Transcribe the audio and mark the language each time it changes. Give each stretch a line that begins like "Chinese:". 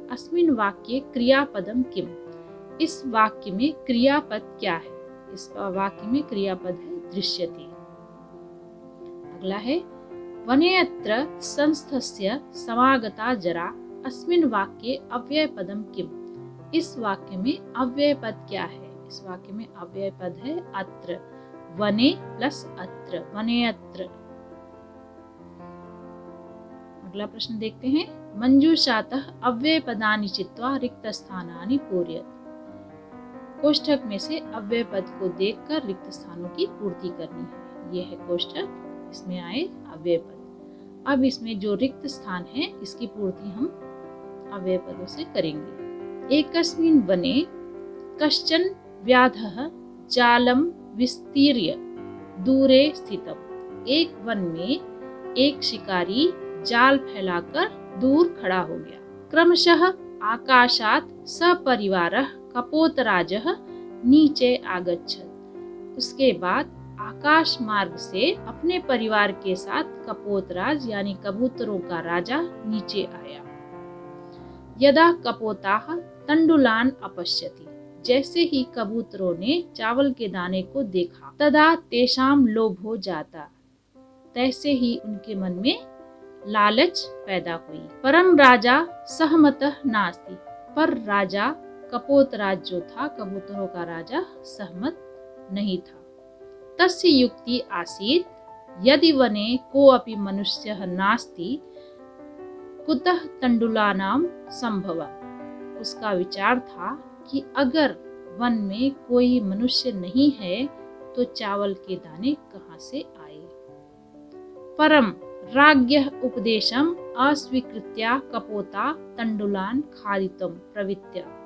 Sanskrit: अस्मिन् वाक्ये क्रियापदम किम।
Hindi: इस वाक्य में क्रियापद क्या है? इस वाक्य में क्रियापद है दृश्यते। अगला है,
Sanskrit: वने अत्र संस्थस्य समागता जरा। अस्मिन् वाक्ये अव्ययपदम किम।
Hindi: इस वाक्य में अव्ययपद क्या है? इस वाक्य में अव्ययपद है अत्र।
Sanskrit: वने प्लस अत्र, वने अत्र।
Hindi: अगला प्रश्न देखते हैं,
Sanskrit: मंजूषातः अव्ययपदानि चित्वा रिक्तस्थानानि पूरयेत्।
Hindi: कोष्ठक में से अव्ययपद को देखकर रिक्त स्थानों की पूर्ति करनी है। यह है कोष्ठक, इसमें आए अव्ययपद। अब इसमें जो रिक्त स्थान है इसकी पूर्ति हम अव्ययपदों से करेंगे।
Sanskrit: एकस्मिन् वने कश्चन व्याधः जालं विस्तीर्य दूरे स्थितम्।
Hindi: एक वन में एक शिकारी जाल फैलाकर दूर खड़ा हो गया।
Sanskrit: क्रमशः आकाशात् सपरिवारः कपोतराजः नीचे आगच्छत्।
Hindi: उसके बाद आकाश मार्ग से अपने परिवार के साथ कपोतराज यानी कबूतरों का राजा नीचे आया।
Sanskrit: यदा कपोताः तंडुलान अपश्यति।
Hindi: जैसे ही कबूतरों ने चावल के दाने को देखा,
Sanskrit: तदा तेषां लोभो जाता।
Hindi: तैसे ही उनके मन में लालच पैदा हुई।
Sanskrit: परम राजा सहमतः नास्ति।
Hindi: पर राजा कपोतराज जो था, कबूतरों का राजा, सहमत नहीं था।
Sanskrit: तस्य युक्ति आसीत्, यदि वने कोऽपि मनुष्यः नास्ति कुतः तंडुलानां संभवः।
Hindi: उसका विचार था कि अगर वन में कोई मनुष्य नहीं है तो चावल के दाने कहाँ से आए।
Sanskrit: परम राज्ञः उपदेशम् अस्वीकृत्य कपोता तंडुलान खादितुं प्रवृत्य।